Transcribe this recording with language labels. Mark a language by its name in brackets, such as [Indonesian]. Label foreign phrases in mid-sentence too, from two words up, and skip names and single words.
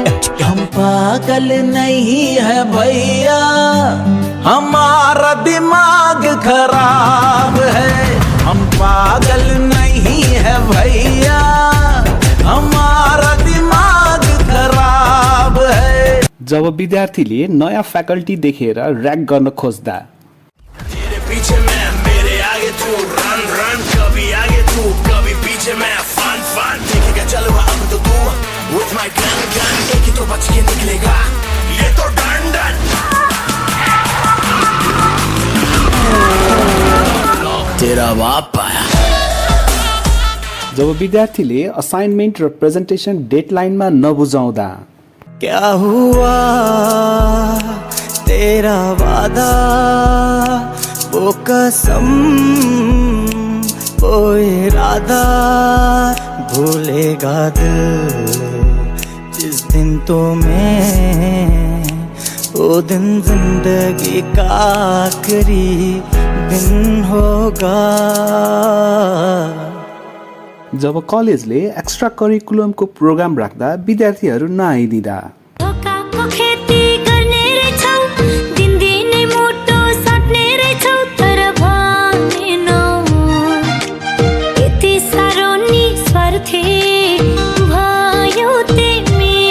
[Hindi] हम पागल नहीं है भैया, हमारा दिमाग खराब है। हम पागल नहीं है भैया, हमारा दिमाग खराब है। [Nepali] जब विद्यार्थीले नयाँ फ्याकल्टी देखेर र्याक गर्न खोज्दा [Hindi] तेरे पीछे मैं, मेरे आगे तू, रन रन, कभी आगे तू कभी पीछे मैं। फन फन देखेगा चलो अब तो तू, [English] with my gun gun [Hindi] एक ही तो बच के निकलेगा, ये तो डन डन। तेरा बाप आया। [Nepali] जब विद्यार्थीले असाइनमेन्ट र [English] presentation deadline [Nepali] नबुझाउँदा [Hindi] क्या हुआ तेरा वादा, वो कसम वो इरादा, भूलेगा दिल जिस दिन तो मैं, वो दिन जिंदगी का आखिरी दिन होगा। [Nepali] जब कलेजले [English] extra curriculum [Nepali] प्रोग्राम राख्दा विद्यार्थीहरू नआइदिँदा खेती गर्ने रहेछौ, दिनदिनै मोटो सट्ने रहेछौ, तर भनेनौ यति साह्रो निस्वार्थी भयो तिमी।